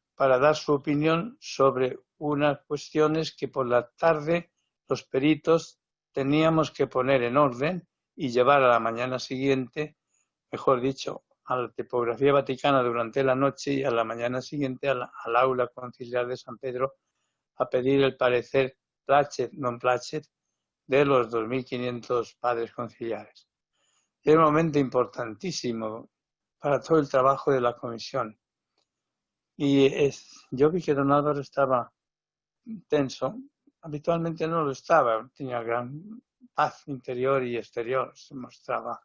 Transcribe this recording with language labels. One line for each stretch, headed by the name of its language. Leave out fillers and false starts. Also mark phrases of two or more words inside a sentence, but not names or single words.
Spanish: para dar su opinión sobre unas cuestiones que por la tarde los peritos teníamos que poner en orden y llevar a la mañana siguiente, mejor dicho, a la tipografía vaticana durante la noche y a la mañana siguiente al aula conciliar de San Pedro a pedir el parecer
Latin: placet, non placet,
Spanish: de los 2.500 padres conciliares. Era un momento importantísimo para todo el trabajo de la comisión. Y yo vi que don Álvaro estaba tenso. Habitualmente no lo estaba, tenía gran paz interior y exterior, se mostraba.